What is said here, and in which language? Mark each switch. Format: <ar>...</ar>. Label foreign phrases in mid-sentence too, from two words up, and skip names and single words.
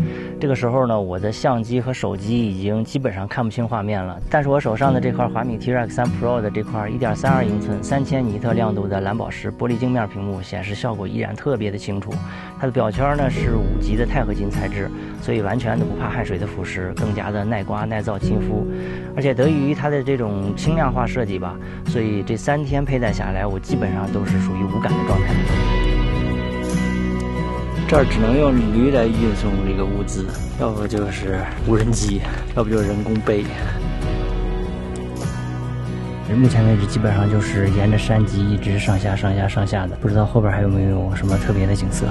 <zh>這個時候呢，我的相機和手機已經基本上看不清畫面了，但是我手上的這塊華米 T-Rex 3 Pro 的這塊1.32英寸3000尼特亮度的藍寶石玻璃鏡面屏幕顯示效果依然特別的清楚。它的表圈呢是5級的鈦合金材質，所以完全的不怕汗水的腐蚀，更加的耐刮耐造亲膚。而且得益于它的这种轻量化設計吧，所以這3天佩戴下來，我基本上都是屬於無感的狀態。這兒只能用驢來運送這個物資，要不就是無人機，要不就是人工背。目前為止基本上就是沿着山脊一直上下的，不知道後邊還有沒有什麼特別的景色。</zh>